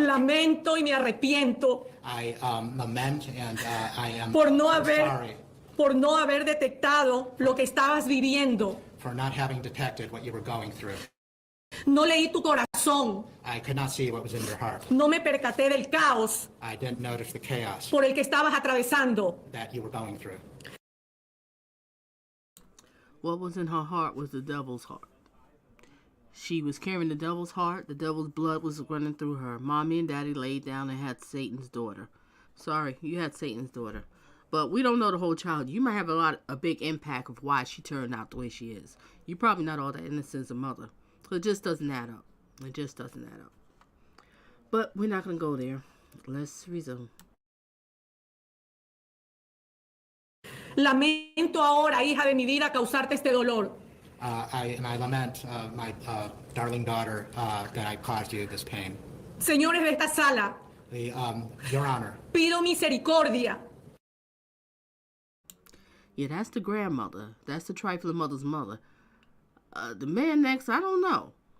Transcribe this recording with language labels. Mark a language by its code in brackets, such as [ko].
[es] Lamento y me arrepiento [en] I lament and I am [es] por no haber detectado lo que estabas viviendo. [en] for not having detected what you were going through. [es] No leí tu corazón. [en] I could not see what was in your heart. [es] No me percaté del caos [en] I didn't notice the chaos [es] por el que estabas atravesando. [en] that you were going through. What was in her heart was the devil's heart. She was carrying the devil's heart. The devil's blood was running through her. Mommy and daddy laid down and had Satan's daughter. Sorry, you had Satan's daughter. But we don't know the whole child. You might have a big impact of why she turned out the way she is. You're probably not all that innocent as a mother. So it just doesn't add up. It just doesn't add up. But we're not going to go there. Let's resume. [es] Lamento ahora, hija de mi vida, causarte este dolor. [en] And I lament my darling daughter that I caused you this pain. [es] Señores de esta sala, [en] Your Honor. [es] pido misericordia. [en] Yeah, that's the grandmother. That's the trifling mother's mother. The man next, I don't know.